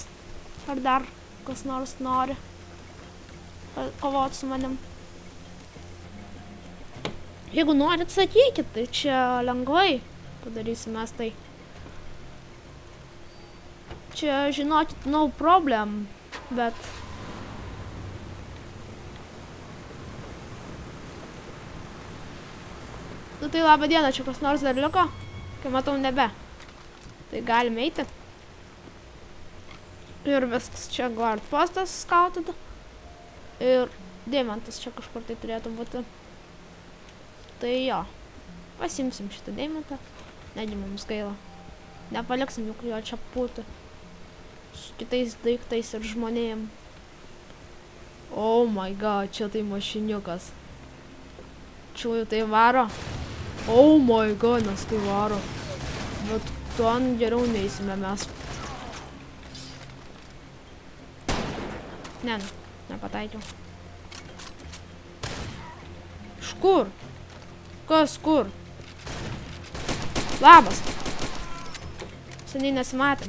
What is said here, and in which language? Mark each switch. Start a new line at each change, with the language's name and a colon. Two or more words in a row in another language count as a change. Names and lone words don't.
Lithuanian: Ar dar kas nors nori kovoti su manim? Jeigu norit, sakykit, tai čia lengvai padarysime mes tai. Čia, žinokit,
English: no problem,
Lithuanian: bet... Nu tai labą dieną, čia kas nors dar liko? Kai matau nebe. Tai galime eiti. Ir viskas, čia guard postas scouted. Ir deimantas čia kažkur tai turėtų būti. Tai jo. Pasimsim šitą deimantą. Negi mums gaila. Nepaliksim juk jo čia pūti. Su kitais daiktais ir žmonėm.
English: Oh my god,
Lithuanian: čia tai mašiniukas. Čia tai varo.
English: Oh my god,
Lithuanian: nes tai varo. Bet ten geriau neįsime mes. Ne, nepataikiau. Iš kur? Kas kur? Labas. Seniai nesimatėm.